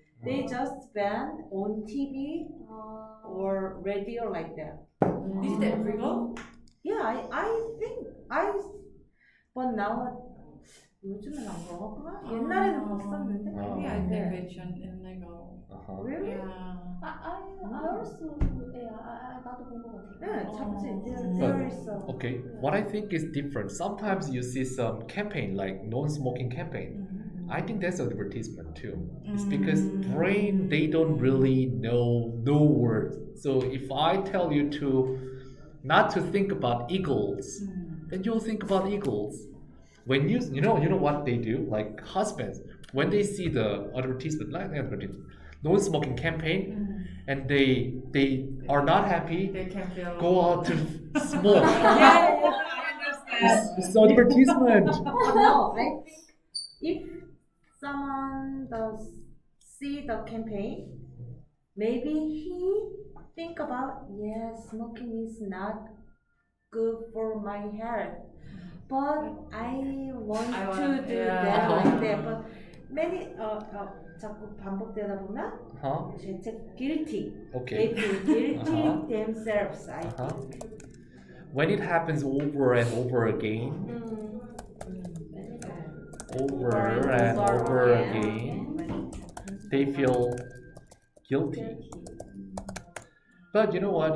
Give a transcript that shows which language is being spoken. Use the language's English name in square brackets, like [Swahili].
[English] They just ban on TV or radio like that. Is it everywhere? Yeah, I think but now [Korean] 요즘은 안 그런가? 옛날에는 봤었는데. [English] Maybe I think it's illegal. Really? Yeah. I also [Korean] 나도 본 것 같아. 네, 잡지. [English] But, There is a. okay, what I think is different. Sometimes you see some campaign like non-smoking campaign. I think that's advertisement too. It's because brain they don't really know words. So if I tell you to not to think about eagles, then you'll think about eagles. When you know what they do, like husbands, when they see the advertisement, like advertisement, non-smoking campaign, and they are not happy, They can feel. go out to smoke. Yeah, I understand. It's advertisement. No, I think if someone does see the campaign, maybe he think about smoking is not good for my health, but I want to do that like that. But many [Korean] 자꾸 반복되다 보면 Huh? 죄책 [English] guilty. Okay. They feel guilty themselves. I think. When it happens over and over again, over and over again, they feel guilty. But you know what?